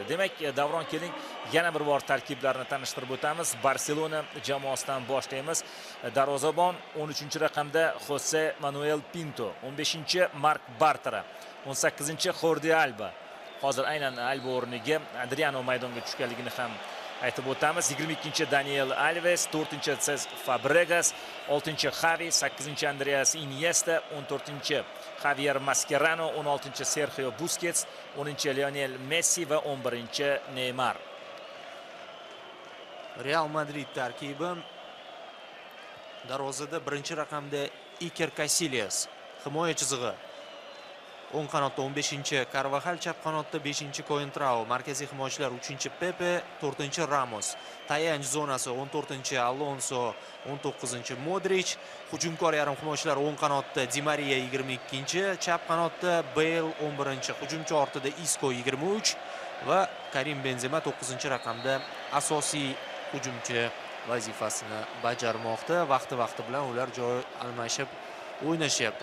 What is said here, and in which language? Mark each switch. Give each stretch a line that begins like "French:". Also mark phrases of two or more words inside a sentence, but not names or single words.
Uzbek: Demak, Davron keling, yana bir bor tarkiblarni tanishtirib o'tamiz. Barselona jamoasidan boshlaymiz. Darvozabon 13-raqamda Jose Manuel Pinto, 15-chi Mark Bartra, 18-chi Jordi Alba. Hozir aynan Alba o'rniga Adriano maydonga tushganligini ham aytib o'tamiz. 22-chi Daniel Alves, 4-chi Cesc Fabregas, 6-chi Xavi, 8-chi Andreas Iniesta, 14-chi Javier Mascherano, 16-chi Sergio Busquets, 10-chi Lionel Messi va 11-chi Neymar. Real Madrid tarkibi darvozada birinchi raqamda Iker Casillas, himoya chizig'i. O'ng qanotda 15-chi Carvajal, chap qanotda 5-chi Coentrao, markaziy himoyachilar 3-chi Pepe, 4-chi Ramos, tayanch zonasi 14-chi Alonso, 19-chi Modric, hujumkor yarim himoyachilar o'ng qanotda Di Maria 22-chi, chap qanotda Bale 11-chi, hujumchi ortida Isco 23 va Karim Benzema 9-raqamda asosiy hujumchi vazifasini bajarmoqda. Vaqti bilan ular joy almashib o'ynashyapti.